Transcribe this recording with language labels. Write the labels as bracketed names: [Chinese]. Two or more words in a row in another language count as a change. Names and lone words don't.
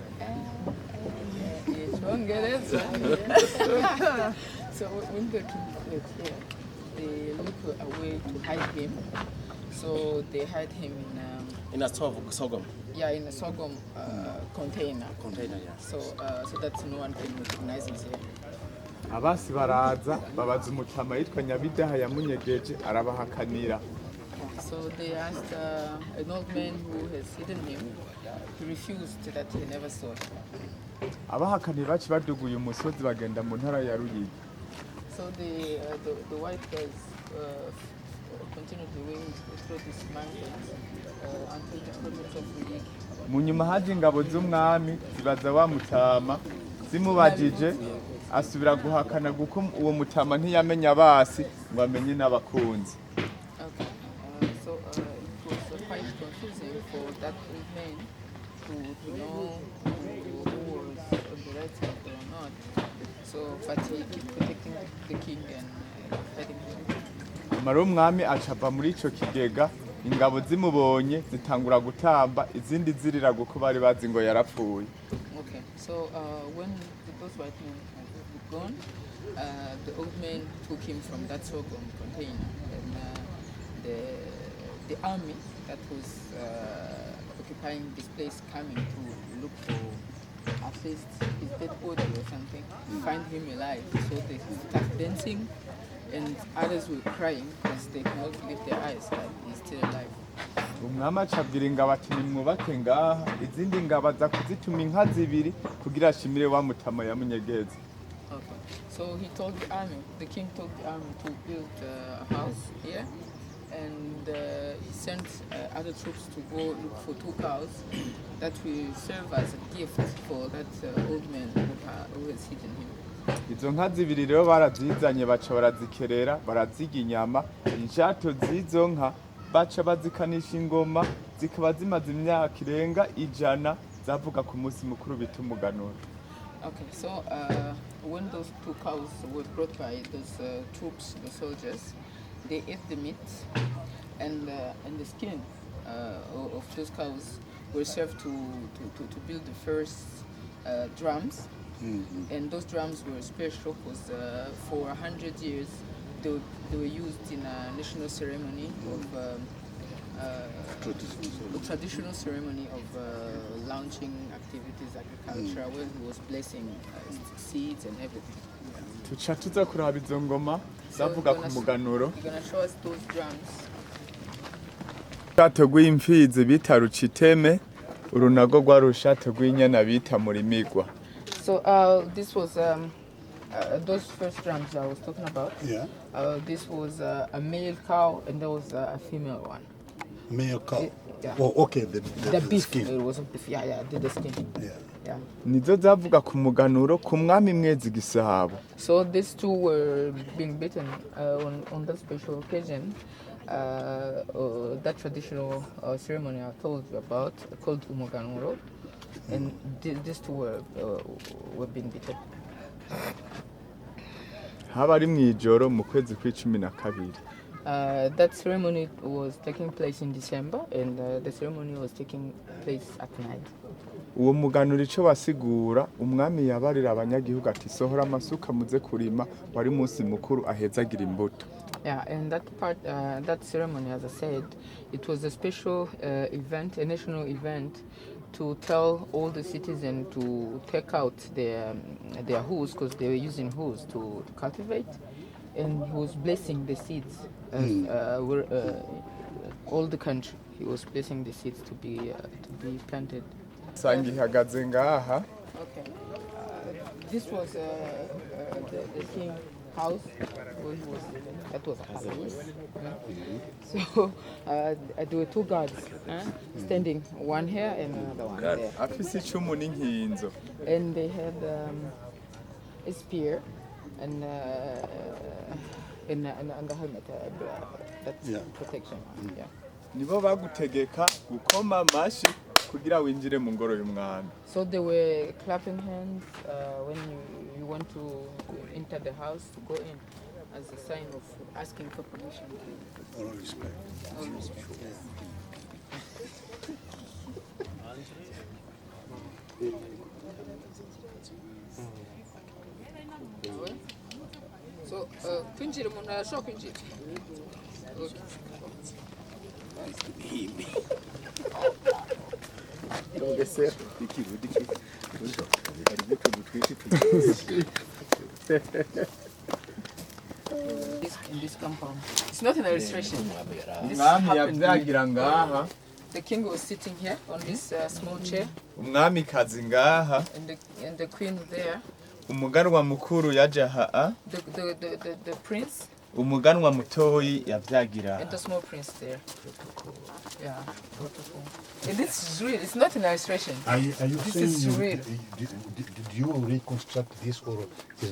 [English] So when the king fled here, they look a way to hide him. So they hide him In a sorghum. Yeah, in a sorghum container. Container, yeah. So that no one can recognize him here. [Rundi] Abasi baraza babaza umutama yitwa Nyabidaha yamunyegeje arabahakanira. [English] So they asked an old man who has hidden him. He refused that he never saw him. [Rundi] Abahakanira baci baduguye umusozi bagenda mu ntara ya Ruyigi. [English] So the white guys continued the way through these mountains until the province of Ruyigi. [Rundi] Mu nyuma haje ingabo z'umwami zibaza wa mutama zimubajije asubira guhakana guko uwo mutama ntiyamenya abasi ngo amenye n'abakunzi. [English] So it was quite confusing for that old man to know who was on the right side or not. So, but he kept protecting the king and hiding him. [Rundi] Mara umwami acava muri ico kigega ingabo zimubonye zitangura gutamba izindi zirira guko bari bazi ngo yarapfuye. [English] Okay, so when those white men had gone, the old man took him from that sorghum container, and the army that was occupying this place coming to look for at least his dead body or something, find him alive. So they start dancing, and others were crying because they could not believe their eyes that he's still alive. [Rundi] Umwami acabwira ingabo ati nimwubake ngaha izindi ngabo aza kuzituma inka zibiri kugira ashimire wa mutama yamunyegeza. [English] Okay, so he told the army, the king told the army to build a house here and he sent other troops to go look for 2 cows that will serve as a gift for that old man who has hidden him. [Rundi] izo nka zibiri rero barazizanye baca barazikerera baraziga inyama inshato z'izo nka baca bazikanisha ingoma zikaba zimaze imyaka irenga 100 zavuga ku munsi mukuru bita umuganuro. [English] Okay, so when those 2 cows were brought by those troops, the soldiers, they ate the meat and the skin of those cows were served to build the first drums. And those drums were special because for 100 years they were used in a national ceremony of traditional ceremony of launching activities, agriculture, where he was blessing seeds and everything. [Rundi] Tuca tuza kuraba izo ngoma zavuga ku muganuro. [English] You're gonna show us those drums. [Rundi] Urushato rw'imfizi bita ruciteme, urunago rwa rushato rw'inyana bita murimigwa. [English] So this was those first drums I was talking about. Yeah. This was a male cow and there was a female one. Male cow. Yeah. Oh, okay. The beef. skin. It was a beef. Yeah, the skin. Yeah. Yeah. [Rundi] Nizo zavuga ku muganuro ku mwami Mwezi Gisabo. [English] So these 2 were being beaten on that special occasion. That traditional ceremony I told you about, called Umuganuro, and these 2 were being beaten. [Rundi] Haba ari mwijoro mu kwezi kwa12. [English] That ceremony was taking place in December, and the ceremony was taking place at night. [Rundi] Uwo muganuro ico wasigura umwami yabarira abanyagihugu ati sohora amasuka muze kurima wari munsi mukuru ahezagira imbuto. [English] Yeah, and that part, that ceremony, as I said, it was a special event, a national event, to tell all the citizens to take out their hoes, because they were using hoes to cultivate, and he was blessing the seeds. All the country, he was blessing the seeds to be planted. [Rundi] Sangi ihagaze ngaha. [English] Okay. This was the king house where he was living. That was a palace. So there were 2 guards standing, one here and another one there. [Rundi] Afise icumu n'inkinzo. [English] And they had a spear and a helmet. That's protection. Yeah. [Rundi] Nibo bagutegeka gukoma amashi kugira winjire mu ngoro y'umwami. [English] So they were clapping hands when you want to enter the house, to go in, as a sign of asking for permission. All respect. All respect. So, [Rundi] kwinjira umuntu arashobora kwinjira. [English] In this compound. It's not an illustration. This [Rundi] Umwami [English] happened. [Rundi] yavyagira ngaha. [English] The king was sitting here on this small chair, [Rundi] Umwami kazi ngaha. [English] and the queen there. [Rundi] Umuganwa mukuru yaje aha. [English] The prince [Rundi] Umuganwa mutoyi yavyagira. [English] and the small prince there. Yeah, beautiful. And this is real. It's not an illustration. Are you This saying is real. did you reconstruct this or is